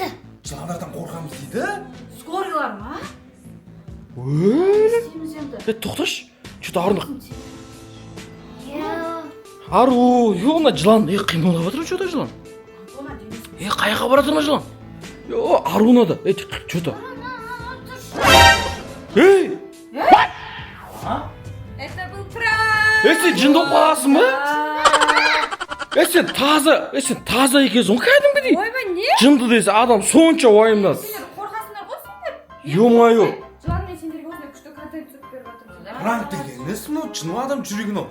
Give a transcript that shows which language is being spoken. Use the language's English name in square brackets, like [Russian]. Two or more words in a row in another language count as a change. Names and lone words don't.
[Kazakh] Жыландардан қорқамыз дейді? Скорыйлар ма? Істейміз енді. Тоқташы. Что-то Аруна. Иә. Ару, мына жылан. Қимылдап жатыр что-то жылан. Қаяққа бара жатыр жылан? Аруна да. [Russian] Что-то. Эй! Это был пранк! [Kazakh] Сен жынды болып қаласың ба? Сен таза екенсің ғой кәдімгідей. Ойбай, не? Жынды десе адам сонша уайымдады. Сендер қорқасыңдар ғой сендер. [Russian] Ё-моё. [Kazakh] Жыланмен сендерге осындай күшті контент түсіріп беріп жатырмын. Пранк деген несі мынау? Жын адам жүрегін ау.